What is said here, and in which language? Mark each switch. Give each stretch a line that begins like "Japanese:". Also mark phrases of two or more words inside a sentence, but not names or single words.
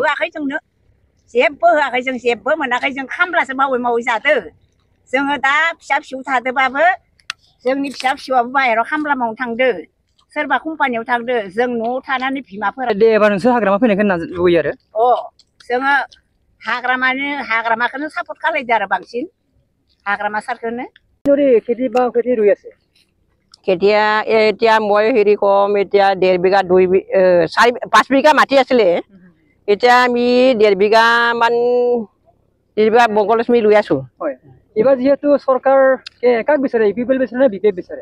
Bodo: होआखै जोंनो जेबो होआखै जों जेबो मोनाखै जों खामलासो मावै जादो जोङो दा फिसा फिसौ थादोबाबो जोंनि फिसा फिसौआबो बाहेराव खामला मावनो थांदो सोरबा कम्पानियाव थांदो जों न'आव थानानै बिमाफोरा दे एबार नोंसोर हाग्रामा फैनायखौ लुबैयो आरो जोङो हाग्रामाखौनो सापर्ट खालायदो आरो बांसिन हाग्रामा सारखौनो
Assamese: খেতি ৰুই আছে কেতিয়া এতিয়া মই হেৰি কম এতিয়া 1.5 বিঘা 5 বিঘা মাটি আছিলে এতিয়া আমি 1.5 বিঘা মান বংগলক্ষ্মী লৈ আছো হয় এবাৰ যেহেতু চৰকাৰ কাক বিচাৰে পিপল বিচাৰে না বিপিএফ বিচাৰে